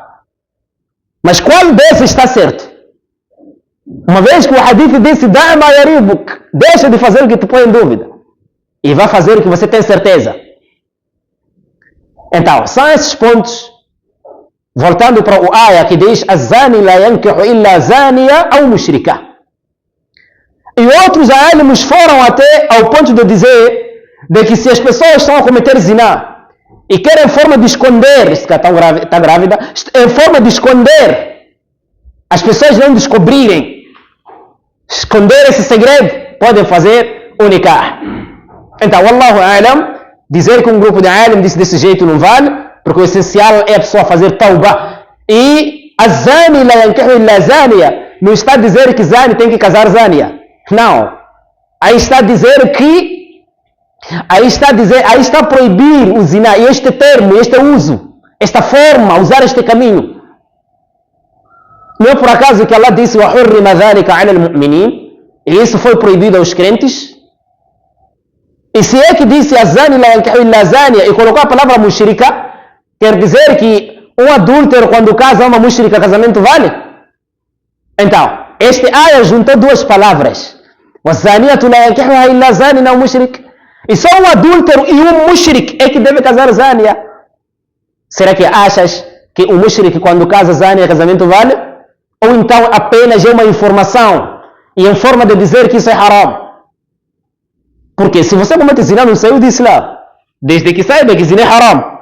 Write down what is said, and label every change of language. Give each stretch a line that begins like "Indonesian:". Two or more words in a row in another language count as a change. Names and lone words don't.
Portuguese: Mas qual desses está certo? Uma vez que o hadith disse,
Arabic: دع ما يريبك,
Portuguese: deixa de fazer o que te põe em dúvida. E vai fazer o que você tem certeza. Então, são esses pontos. Voltando para o ayah que diz,
Arabic: الزاني لا ينكح إلا زانية ou mushrika.
Portuguese: E outros alimos foram até ao ponto de dizer de que se as pessoas estão a cometer zina e querem forma de esconder, se está grávida, em forma de esconder, as pessoas não descobrirem, esconder esse segredo, podem fazer o nikah. Então,
Arabic: والله أعلم,
Portuguese: dizer que um grupo de alim disse desse jeito não vale, porque o essencial é a pessoa fazer tauba.
Arabic: E a زاني لا ينكح إلا زانية,
Portuguese: não está a dizer que zani tem que casar zania. Não. Aí está a dizer que, aí está a proibir o zina, e este termo, este uso, esta forma, usar este caminho. Não é por acaso que Allah disse,
Arabic: وَحُرِّمَ ذَلِكَ عَلَى الْمُؤْمِنِينَ,
Portuguese: e isso foi proibido aos crentes. E se é que disse
Arabic: الزاني لا ينكح إلا زانية
Portuguese: e colocou a palavra mushrika, quer dizer que um adúltero quando casa uma mushrika, casamento vale? Então, este ayah juntou duas palavras.
Arabic: والزانية لا ينكحها إلا زان não mushrik.
Portuguese: E só um adúltero e um mushrik é que deve casar zaniya. Será que achas que o mushrik quando casa zaniya, casamento vale? Ou então apenas é uma informação e em forma de dizer que isso é haram? Porque se você comete zina, não saiu de Islã. Desde que saiba que zina é haram.